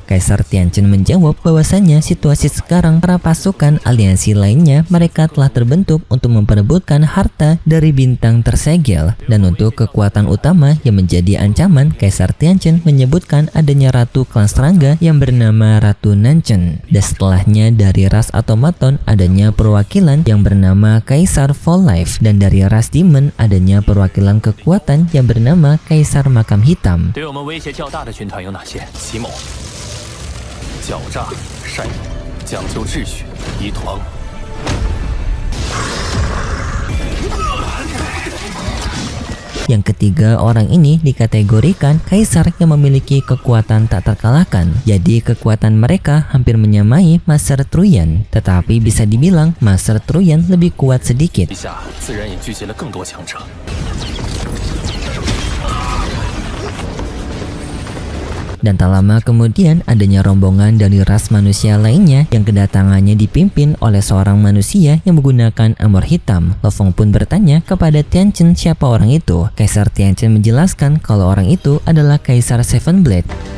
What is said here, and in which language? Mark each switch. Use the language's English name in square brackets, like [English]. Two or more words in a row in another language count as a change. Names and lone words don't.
[Indonesian] Kaisar Tianchen menjawab bahwasannya situasi sekarang para pasukan aliansi lainnya mereka telah terbentuk untuk memperebutkan harta dari bintang tersegel, dan untuk kekuatan utama yang menjadi ancaman, Kaisar Tianchen menyebutkan adanya ratu klan serangga yang bernama Ratu Nanchen, dan setelahnya dari ras automaton adanya perwakilan yang bernama Kaisar Fall Life, dan dari ras demon adanya perwakilan kekuatan yang bernama Kaisar Makam Hitam. [Chinese] 对我们威胁较大的军团有哪些？奇谋、狡诈、善意、讲究秩序、一团。 [Indonesian] Yang ketiga orang ini dikategorikan kaisar yang memiliki kekuatan tak terkalahkan. Jadi kekuatan mereka hampir menyamai Master Truyan, tetapi bisa dibilang Master Truyan lebih kuat sedikit. [Chinese] 以下自然也聚集了更多强者。 [Indonesian] Dan tak lama kemudian adanya rombongan dari ras manusia lainnya yang kedatangannya dipimpin oleh seorang manusia yang menggunakan armor hitam. Lo Fong pun bertanya kepada Tianchen siapa orang itu. Kaisar Tianchen menjelaskan kalau orang itu adalah Kaisar Seven Blade.